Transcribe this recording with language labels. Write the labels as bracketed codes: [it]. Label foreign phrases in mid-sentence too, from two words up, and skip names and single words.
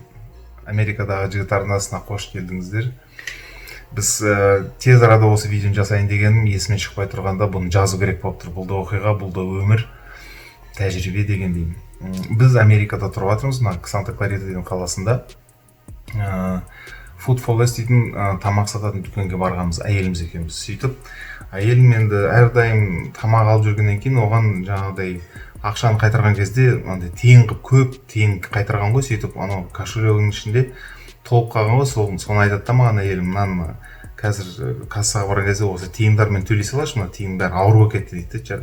[kk] Америкадағы жігіт арнасына қош келдіңіздер. Біз тез арада осы видеоны жасайын дегенім есіме шықпай тұрғанда бұны жазу керек болып тұр. Бұл да оқиға, бұл да өмір, тәжірибе дегендей. Біз Америкада тұрып жатырмыз, Санта-Кларита деген қаласында. Food for Less дейтін тамақ сататын дүкенге барғанбыз, әйеліміз екеуміз. Сөйтіп, әйелім енді әрдайым тамақ алып жүргеннен кейін оған жаңағыдай ақшаны қайтарған кезде тиын қып көп тиын қайтарған ғой. Сөйтіп анау кошелегінің ішінде толып қалған ғой. Соны айтады да маған әйелім, мынаны қазір кассаға барған кезде осы тиындармен төлей салашы, мына тиын бәрі ауыр болып кетті дейді.